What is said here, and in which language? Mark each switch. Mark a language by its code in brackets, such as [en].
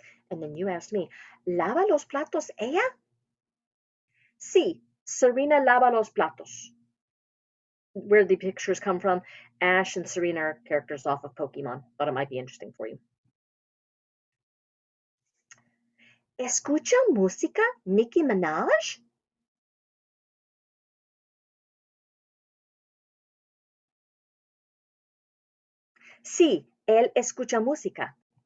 [en] And then you asked me, [es] ¿lava los platos ella? Sí, Serena lava los platos. [en] where the pictures come from. Ash and Serena are characters off of Pokemon. Thought it might be interesting for you. [es] ¿Escucha música Nicki Minaj? Sí, él escucha música.